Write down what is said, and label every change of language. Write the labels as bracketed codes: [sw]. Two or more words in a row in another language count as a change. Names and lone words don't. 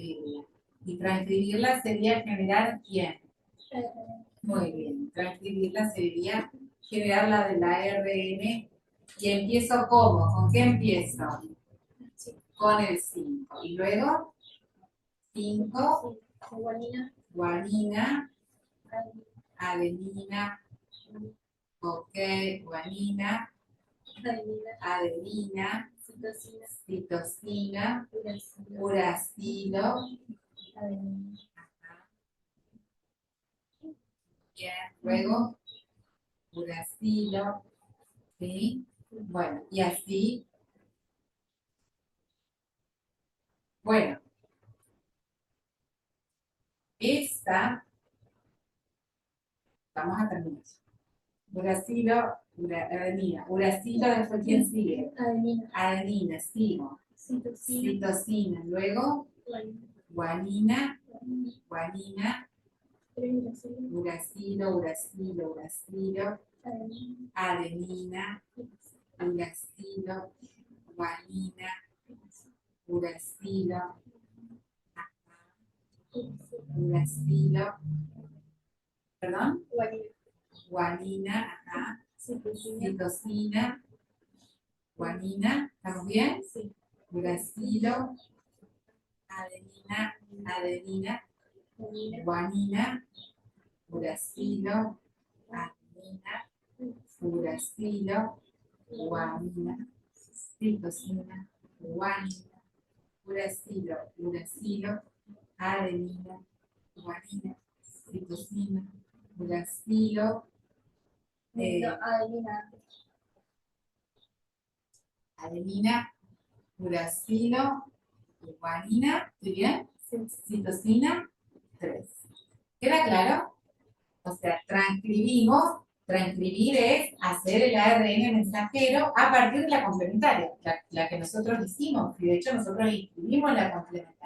[es] Y transcribirla sería generar ¿quién? Muy bien. Transcribirla sería generar la del ARN. Y empiezo ¿cómo? ¿Con qué empiezo? Con el 5. Y luego 5, Guanina, guanina, adenina, ok, guanina, adenina, citosina, citosina, uracilo, uracilo, adenina. bien, luego uracilo, ¿sí? Bueno, y así, bueno, esta, vamos a terminar. Uracilo, adenina, uracilo, después ¿quién sigue? Adenina, Adenina, sigo, citosina, citosina, luego guanina, guanina, guanina, uracilo, uracilo, uracilo, uracilo, adenina, adenina, uracilo, guanina, uracilo, uracilo, perdón, guanina, guanina, ajá, citosina, citosina, guanina, ¿estamos bien? sí, Uracilo, adenina, adenina, guanina, guanina, uracilo, adenina, uracilo, guanina, citosina, guanina, uracilo, uracilo, adenina, guanina, citosina, uracilo, no, adenina, adenina, uracilo, guanina, ¿estoy bien? Citosina, 3. ¿Queda claro? O sea, transcribimos, transcribir es hacer el ARN mensajero a partir de la complementaria, la que nosotros hicimos, y de hecho nosotros escribimos la complementaria.